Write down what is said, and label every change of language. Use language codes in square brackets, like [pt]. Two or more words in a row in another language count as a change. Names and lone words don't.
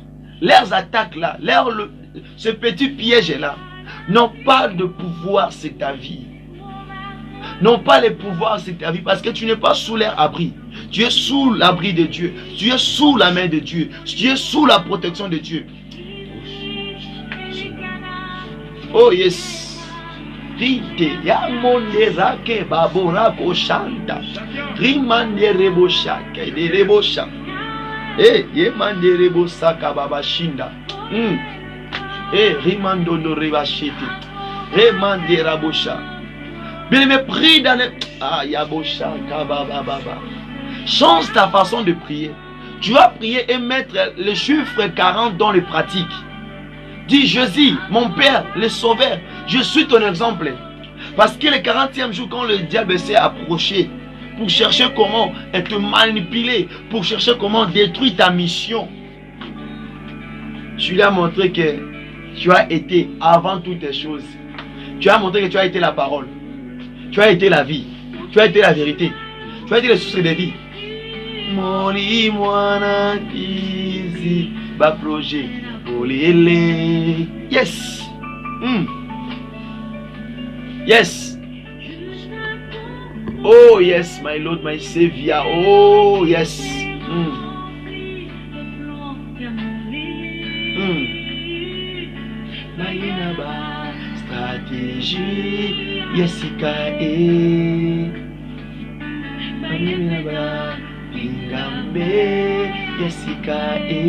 [fr] Leurs attaques là, ce petit piège là, n'ont pas de pouvoir sur ta vie. N'ont pas les pouvoirs sur ta vie parce que tu n'es pas sous leur abri. Tu es sous l'abri de Dieu. Tu es sous la main de Dieu. Tu es sous la protection de Dieu. [en] Oh yes. Rite yamonde rake babora koshanda. Rimande reboshake de rebosha. Eh yemande rebosaka babashinda. Eh rimando do rebashite. Remande rabosha. [fr] Bien aimé, prie dans les... Ah, yabosha kabababa. Change ta façon de prier. Tu vas prier et mettre le chiffre 40 dans les pratiques. Dis, Jésus, mon Père, le Sauveur, je suis ton exemple. Parce que le 40e jour, quand le diable s'est approché pour chercher comment te manipuler, pour chercher comment détruire ta mission, tu lui as montré que tu as été avant toutes les choses. Tu as montré que tu as été la parole. Tu as été la vie. Tu as été la vérité. Tu as été le source de vie. [ln] Moli mwana kizi ba projet olele. [en] Yes. Yes. Oh yes, my Lord, my Savior. Oh yes. Maïnaba stratégie Yesika Maïnaba Pingambe Yesika